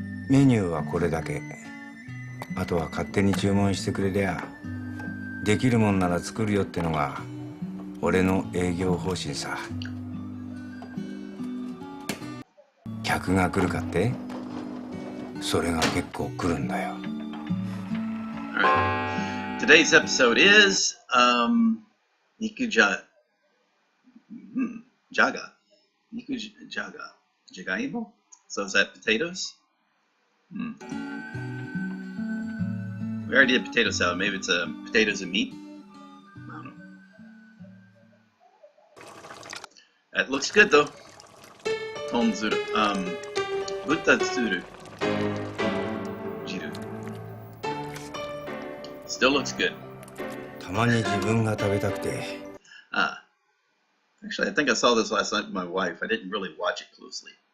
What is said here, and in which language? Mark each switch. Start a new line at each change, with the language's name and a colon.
Japanese: メニューはこれだけ。あとは勝手に注文してくれりゃ、できるもんなら作るよってのが俺の営業方針さ。客が来るかって？それが結構来るんだよ。
English: Alright. Today's episode is Nikuja Jaga. Nikujaga. Jagaimo? So is that potatoes? We already did potato salad. Maybe it's potatoes and meat. I don't know. That looks good though. Tonzuru. Butatsuru. Jiru. Still looks good.
Japanese: たまに自分が食べたくて。
English: Actually, I think I saw this last night with my wife. I didn't really watch it closely.